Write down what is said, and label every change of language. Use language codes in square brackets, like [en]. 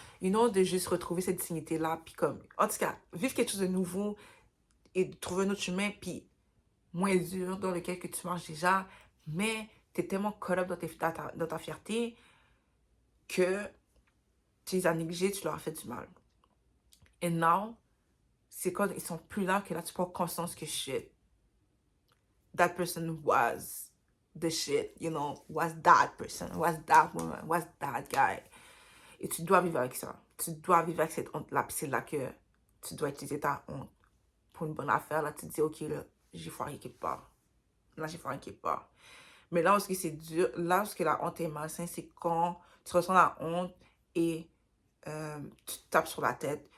[fr] De juste retrouver cette dignité-là. Puis comme, en tout cas, vivre quelque chose de nouveau et trouver un autre chemin, puis moins dur dans lequel que tu marches déjà, mais tu es tellement caught up dans ta fierté que tu les as négligés, tu leur as fait du mal. [en] Et now, c'est quand ils sont plus là que là, tu prends conscience que shit, that person was the shit, was that person, was that woman, was that guy. [fr] Et tu dois vivre avec ça. Tu dois vivre avec cette honte-là. Puis c'est là que tu dois utiliser ta honte pour une bonne affaire. Là, tu te dis, OK, là, j'ai foiré quelque part. Là, j'ai foiré quelque part. Mais là où c'est dur, là où la honte est malsaine, c'est quand tu ressens la honte et tu te tapes sur la tête.